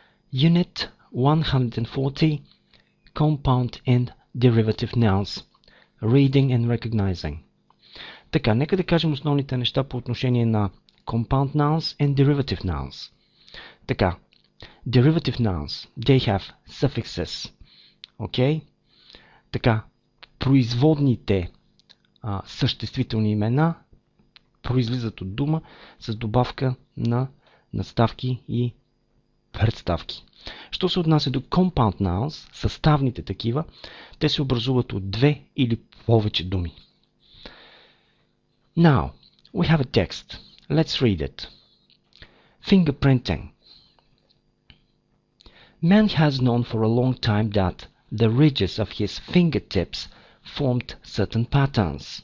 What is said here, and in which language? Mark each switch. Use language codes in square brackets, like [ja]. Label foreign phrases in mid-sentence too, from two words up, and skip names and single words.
[en] Unit 140 Compound and Derivative Nouns. Reading and Recognizing. [bg] Така, нека да кажем основните неща по отношение на [en] Compound Nouns and Derivative Nouns. Така, Derivative Nouns, they have suffixes. Okay? [bg] Така, производните съществителни имена произлизат от дума с добавка на надставки и представки. Що се отнася до [en] Compound Nouns, [bg] съставните такива, те се образуват от две или повече думи. [en] Now, we have a text. Let's read it. Fingerprinting. Man has known for a long time that the ridges of his fingertips formed certain patterns.